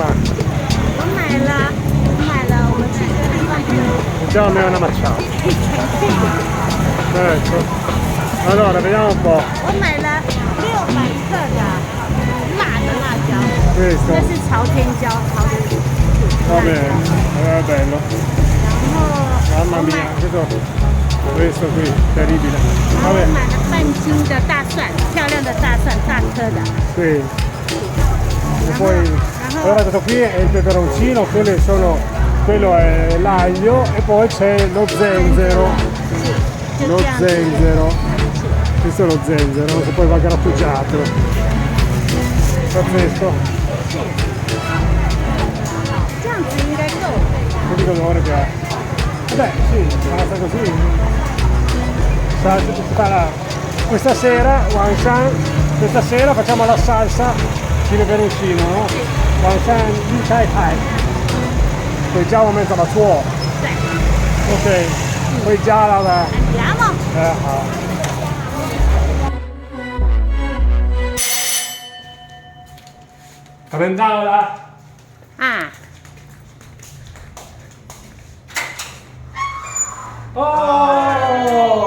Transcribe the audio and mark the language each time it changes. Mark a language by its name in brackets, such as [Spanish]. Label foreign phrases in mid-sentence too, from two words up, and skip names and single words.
[Chinese] 我买了，我们去这个地方比较没有那么巧。 [Italian] Allora, vediamo un po'. [Chinese] 我买了600克的辣的辣椒， [Italian] Questo. [Chinese] 这是朝天椒，朝天椒。 [Italian] Va bene, è bello. [Chinese] 然后 [Italian] Mamma mia, questo qui, terribile. [Chinese] 然后我买了半斤的大蒜，漂亮的大蒜，大颗的。 [Italian] Sì. E poi, allora questo qui è il peperoncino, quello è l'aglio e poi c'è lo zenzero. Lo zenzero. Questo è lo zenzero, che poi va grattugiato. Perfetto. [Chinese] 这样子应该够。 [Italian] Vedi che odore che ha. Beh, sì, basta così. Questa sera, Wanshan, questa sera facciamo la salsa di peperoncino, no? Wanshan di Chai Thai. Poi già un momento la tua. Ok, poi già la. Andiamo. [Chinese] 好。他们到了。啊。哦，